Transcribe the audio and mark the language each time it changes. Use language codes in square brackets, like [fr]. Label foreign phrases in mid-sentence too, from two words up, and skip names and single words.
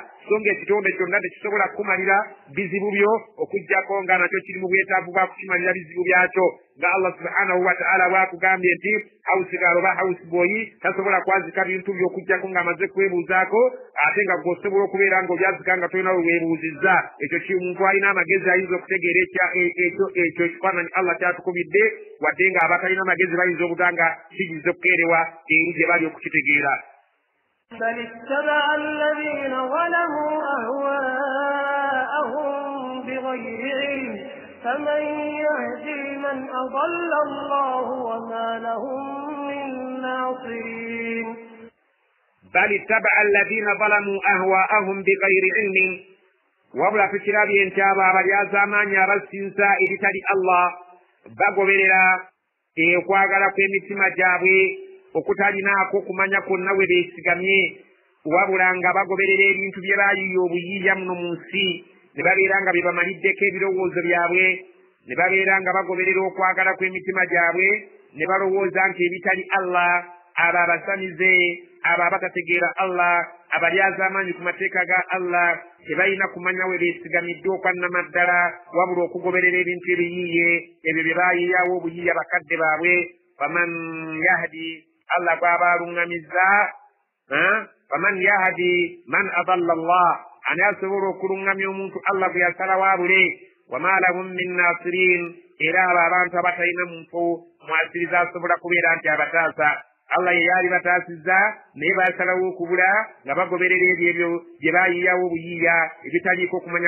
[lg] songa ekitonde kyonna tekisobola kumalira bizibu byo okujjako nga nakyo kiri mu bwetaavu bwa kukimalira bizibu byakyo nga Allah [ar] سبحانه وتعالى [lg] bwakugambye nti hawusigalo ba house boy tasobola kwazika bintu by'okujjako ng'amaze kwebuuzaako ate nga gwosobola okubeera ng'obyazika nga tolina weweebuuzizza ekyo kimuntu alina amagezi ayinza okutegeera ekyo ekifaananyi Allah kyatukubidde wadde nga abatalina amagezi bayinza okuga nga kiyinza okukeerewa eri gye bali okukitegeera. [ar] بل اتبع الذين ظلموا أهواءهم بغير علم فمن يهدي من أضل الله وما لهم من ناصرين. بل اتبع الذين ظلموا أهواءهم بغير علم [lg] wabula tukirabye nti abo abalyazaamaanyi abasinza eritali Allah bagoberera okwagala kw'emitima gyabwe okutalinaako kumanya kwonna we beesigamye wabula nga bagoberera ebintu bye baayiiya obuyiiya muno mu nsi ne babeera nga bye bamaliddeko ebirowoozo byabwe ne babeera nga bagoberera okwagala kw'emitima gyabwe ne balowooza nti ebitali Allah abo abasamize abo abatategeera Allah abalyazaamaanyi ku mateeka ga Allah tebalina kumanya we beesigamidde okwannamaddala wabula okugoberera ebintu ebiyiiye ebyo bye baayiiyawo obuyiiya bakadde baabwe. [ar] فمن يهدي [lg] Allah bw'aba aluŋŋamizza [ar] فمن يهدي من أضل الله [lg] ani asobola okuluŋŋamya omuntu Allah bwe yasalawo abule [ar] وما لهم من ناصرين [lg] era abo abantu abatalina muntu mwasiriza asobola kubeera nti abataasa Allah ye yali bataasizza naye baasalawo okubula nga bagoberera ebyo bye baayiiyawo obuyiiya ebitaliiko kumanya